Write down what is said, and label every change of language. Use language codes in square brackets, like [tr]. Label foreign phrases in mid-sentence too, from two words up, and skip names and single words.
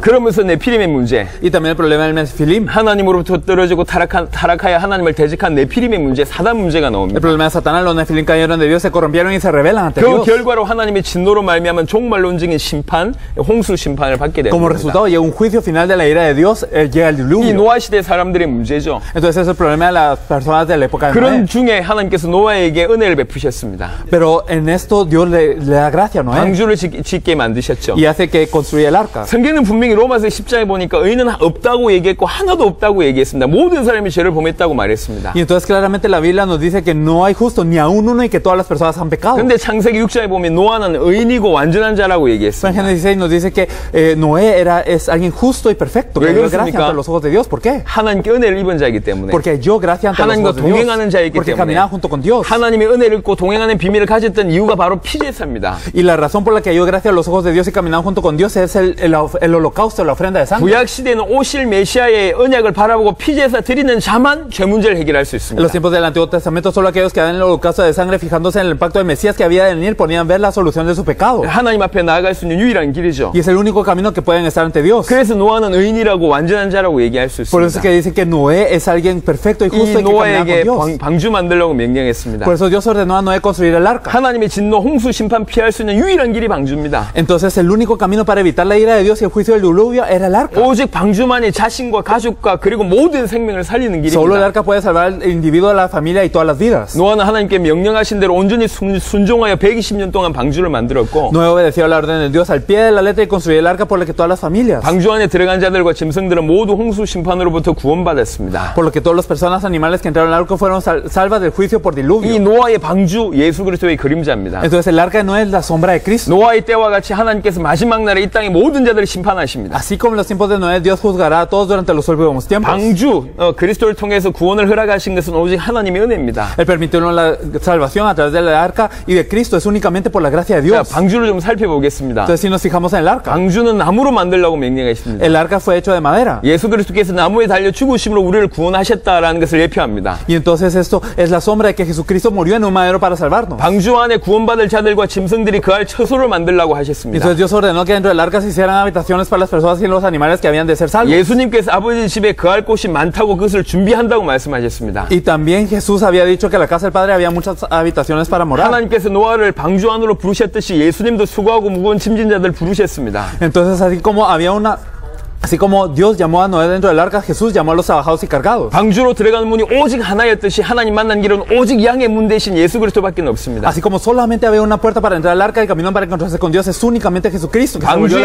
[ko] 그러면서 네피림의 문제, [es] Y también el problema del Nefilim. [ko] 하나님으로부터 떨어지고 타락하여 하나님을 대적한 네피림의 문제, 사단 문제가 [es] El [ko] 나옵니다. [es] problema de Satanás, los Nefilim cayeron de Dios, se corrompieron y se rebelan ante [ko] 그 [es] Dios. [ko] 결과로 하나님의 진노로 말미암은 종말론적인 심판, 홍수 심판을 받게 됩니다. [es] Como resultado llega un juicio final de la ira de Dios, llega el [ko] 이 [es] diluvio. [ko] 노아 시대 사람들의 문제죠. [es] Entonces es el problema de las personas de la época de [ko] 그런 [es] Noé. [ko] 중에 하나님께서 노아에게 은혜를 베푸셨습니다. [es] Pero en esto Dios le da gracia a Noé [ko] 방주를 짓게 만드셨죠. [es] y hace que construya el arca. [ko] 성경은 분명히 로마서 10장에 보니까 의인은 없다고 얘기했고 하나도 없다고 얘기했습니다. 모든 사람이 죄를 범했다고 말했습니다. [es] Y entonces claramente la Biblia nos dice que no hay justo ni aún uno y que todas las personas han pecado. [ko] 근데 창세기 6장에 보면 노아는 의인이고 완전한 자라고 [es] En [ko] 얘기했습니다. [es] Génesis 6 nos dice que Noé es alguien justo y perfecto, que [ko] ¿왜 [es] dio gracia [ko] 그렇습니까? [es] ante los ojos de Dios. ¿Por qué? [ko] 하나님께 은혜를 입은 자이기 때문에, [es] Porque dio gracia ante los [ko] 하나님과 [es] ojos de Dios. [ko] 동행하는 자이기 [es] Porque [ko] 때문에, [es] caminaba junto con Dios. [ko] 하나님의 은혜를 입고 동행하는 비밀을 가졌던 이유가 바로 피제사입니다. [es] Y la razón por la que dio gracia a los ojos de Dios y caminaba junto con Dios es el holocausto, la ofrenda de sangre. [ko] 구약 시대는 오실 메시아의 언약을 바라보고 피제사 드리는 자만 죄 문제를 해결할 수 [es] En los [ko] 있습니다. [es] tiempos del Antiguo Testamento, solo aquellos que dan el holocausto de sangre fijándose en el pacto del Mesías que había de venir podían ver la solución de su pecado. [ko] 하나님 앞에 나아갈 수 있는 유일한 길이죠. [es] Y es el único camino que pueden estar ante Dios. [ko] 그래서 노아는 의인이라고 완전한 자라고 얘기할 수 [es] Por eso es [ko] 있습니다. [es] que dice que Noé es alguien perfecto y justo [ko] 이 [es] y que caminaba [ko] 노아에게 [es] con Dios. [ko] 방주 만들려고 명령했습니다. [es] Por eso Dios ordenó a Noé construir el arca. [ko] 하나님의 진노, 홍수, 심판 피할 수 있는 유일한 길이 방주입니다. [es] Entonces el único camino para evitar la ira de Dios y el juicio del diluvio era el arca. [ko] 오직 방주만이 자신과 가족과 그리고 모든 생명을 살리는 [es] Solo el [ko] 길입니다. [es] arca puede salvar al individuo, a la familia y todas las vidas. [ko] 노아는 하나님께 명령하신 대로 온전히 순종하여 120년 동안 방주를 만들었고, [es] Noé obedeció a la orden de Dios al pie de la letra y construyó el arca por la que todas las familias, [ko] 방주 안에 들어간 자들과 짐승들은 모두 홍수 심판으로부터 구원받았습니다. [es] por lo que todas las personas, animales que entraron al arca fueron salvas del juicio por [ko] 이 [es] diluvio. [ko] 노아의 방주, 예수 그리스도의 그림자입니다. [es] Entonces el arca no es la sombra de Cristo. [ko] 노아의 때와 같이 하나님께서 마지막 날에 이 땅의 모든 자들을 심판하십니다. [es] Así como en los tiempos de Noé, Dios juzgará a todos durante los últimos tiempos. [ko] 방주, 그리스도를 통해서 구원을 허락하신 것은 오직 하나님의 은혜입니다. [es] Él permitió la salvación a través del arca y de Cristo es únicamente por la gracia de [ko] 자, [es] Dios. [ko] 방주를 좀 살펴보겠습니다. [es] Entonces si nos fijamos en el arca, [ko] 방주는 나무로 만들라고 명령하십니다. [es] el arca fue hecho de madera. [ko] 예수 그리스도께서 나무에 달려 죽으심으로 우리를 구원하셨다라는 것을 예표합니다. [es] Y entonces esto es la sombra de que Jesucristo murió en un madero para salvarnos. [ko] 방주 안에 구원받을 자들과 짐승들이 거할 처소를 만들라고 하셨습니다. [es] Entonces Dios ordenó que dentro del arca se hicieran habitaciones para las personas y los animales que habían de ser salvos. [ko] 예수님께서 아버지 집에 거할 곳이 많다고 그것을 준비한다고 말씀하셨습니다. [es] Y también Jesús había dicho que en la casa del Padre había muchas habitaciones para morar. [ko] 하나님께서 노아를 방주 안으로 부르셨듯이 예수님도 수고하고 무거운 짐진 자들 부르셨습니다. [es] Entonces así como Dios llamó a Noé dentro del arca, Jesús llamó a los trabajados y cargados. [ko] 방주로 들어가는 문이 오직 하나였듯이 하나님 만난 길은 오직 양의 문 대신 예수 그리스도밖에 없습니다. [es] Así como solamente había una puerta para entrar al arca, el camino para encontrarse con Dios es únicamente Jesucristo, que se volvió la